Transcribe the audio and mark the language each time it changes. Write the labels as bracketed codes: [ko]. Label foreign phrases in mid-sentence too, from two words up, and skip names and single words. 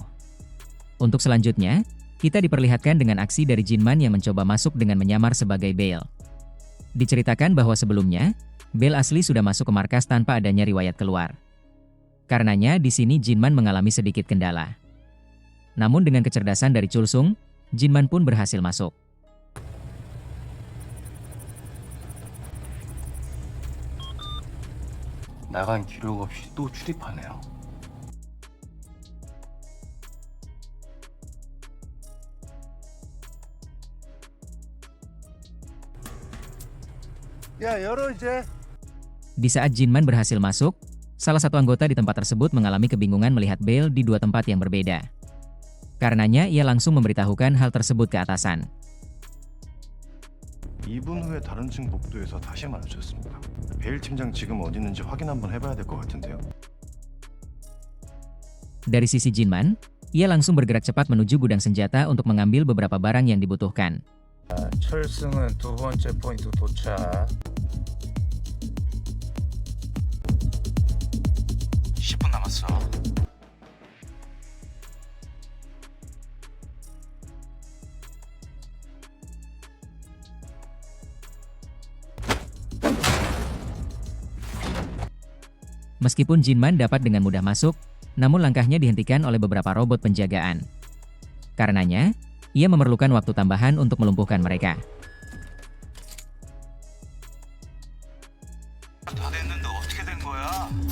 [id] Untuk selanjutnya, kita diperlihatkan dengan aksi dari Jinman yang mencoba masuk dengan menyamar sebagai Bale. Diceritakan bahwa sebelumnya, Bale asli sudah masuk ke markas tanpa adanya riwayat keluar. Karenanya di sini Jinman mengalami sedikit kendala. Namun dengan kecerdasan dari Chulsung, Jinman pun berhasil masuk. [ko] 나간 기록 없이 또 출입하네요. 야, 열어 이제. [id] Di saat Jinman berhasil masuk, salah satu anggota di tempat tersebut mengalami kebingungan melihat Bale di dua tempat yang berbeda. Karenanya ia langsung memberitahukan hal tersebut ke atasan. [ko] 2분 후에 다른 층 복도에서 다시 마주쳤습니다. 베일 팀장 지금 어디 있는지 확인 한번 해봐야 될 것 같은데요. [id] Dari sisi Jinman, ia langsung bergerak cepat menuju gudang senjata untuk mengambil beberapa barang yang dibutuhkan. [ko] 철승은 두 번째 포인트 도착. 남았어. [id] Meskipun Jinman dapat dengan mudah masuk, namun langkahnya dihentikan oleh beberapa robot penjagaan. Karenanya, ia memerlukan waktu tambahan untuk melumpuhkan mereka. [ko] 다 됐는데 어떻게 된 거야?